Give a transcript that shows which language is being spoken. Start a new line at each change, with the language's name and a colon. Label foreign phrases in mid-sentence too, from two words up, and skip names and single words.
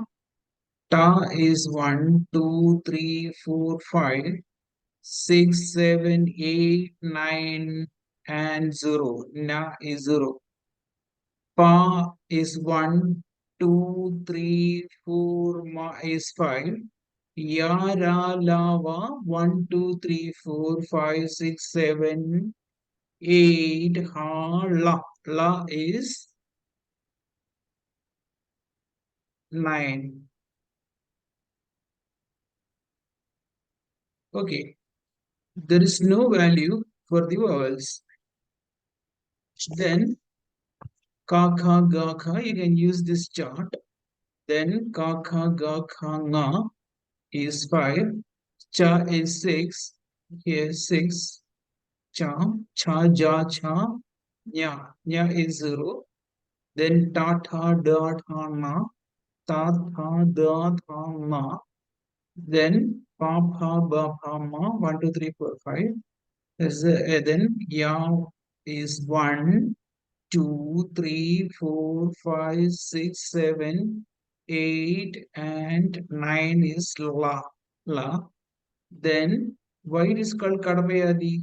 English: Ta is 1, 2, 3, 4, 5, 6, 7, 8, 9, and 0. Na is 0. Pa is 1, 2, 3, 4. Ma is 5. Ya, ra, la, va. 1, 2, 3, 4, 5, 6, 7, 8. Ha, la. La is 9. Okay. There is no value for the vowels. Then ka, kha, ga, kha, you can use this chart. Then ka, kha, ga, kha, nga is 5. Cha is 6. Here 6. Cha, cha, ja, cha. Nya, nya is 0. Then ta, tha, da, tha, na. Ta, tha, da, tha, na. Then pa, pha, ba, pha, ma. 1, 2, 3, 4, 5. Then ya is 1, 2, 3, 4, 5, 6, 7, 8, and 9 is La. La. Then why it is called Kadapayadi?